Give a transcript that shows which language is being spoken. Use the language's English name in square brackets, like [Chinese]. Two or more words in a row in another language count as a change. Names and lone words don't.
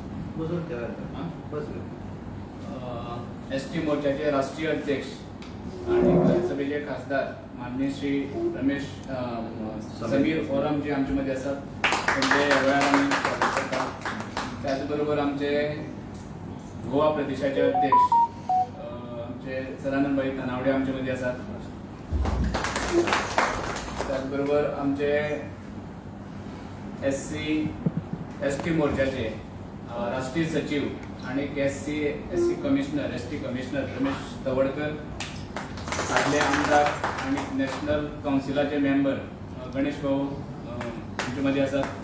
[Konkani] एस टी मोर्चाचे राष्ट्रीय अध्यक्ष आणि राज्यसभेचे खासदार माननीय श्री रमेश समीर फोरम जे आमचे मध्ये असतात त्यांचे ह्या वेळार आमी स्वागत करता. त्याचबरोबर आमचे गोवा प्रदेशाचे अध्यक्ष आमचे सदानंद भाई तनावडे आमचे मध्ये असतात. त्याचबरोबर आमचे एस टी मोर्चाचे राष्ट्रीय सचिव आणि एस टी कमिशनर रमेश तवडकर, आदले आमदार आणि [English] National Council-ache [Konkani] मेंबर गणेश भाऊ आमचे मध्ये असतात.